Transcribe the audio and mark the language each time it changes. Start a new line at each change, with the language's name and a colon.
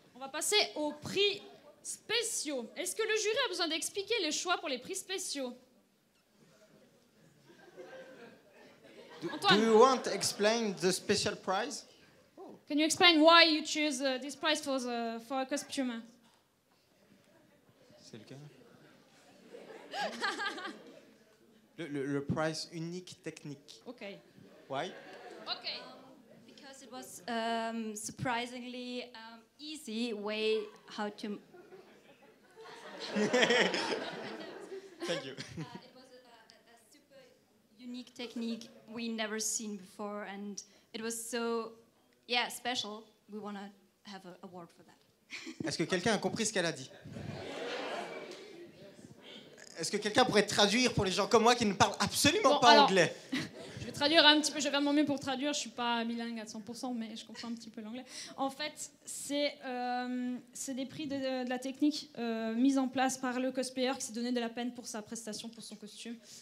French: passer aux prix spéciaux. Est-ce que le jury a besoin d'expliquer les choix pour les prix spéciaux?
English: Do you want to explain the special prize? Can you explain why you choose this prize for a costume?
French: C'est le cas.
English: le prize unique technique. Okay. Why? Okay. Because it was surprisingly easy way how to. Thank you. It was a super unique technique we never seen before, and it was so special. We want to have an award for that.
French: Est-ce que quelqu'un a compris ce qu'elle a dit? Est-ce que quelqu'un pourrait traduire pour les gens comme moi qui ne parlent absolument pas anglais? Je vais traduire un petit peu, je vais faire de mon mieux pour traduire. Je ne suis pas bilingue à 100%, mais je comprends un petit peu l'anglais. En fait, c'est des prix de la technique mise en place par le cosplayer qui s'est donné de la peine pour sa prestation, pour son costume.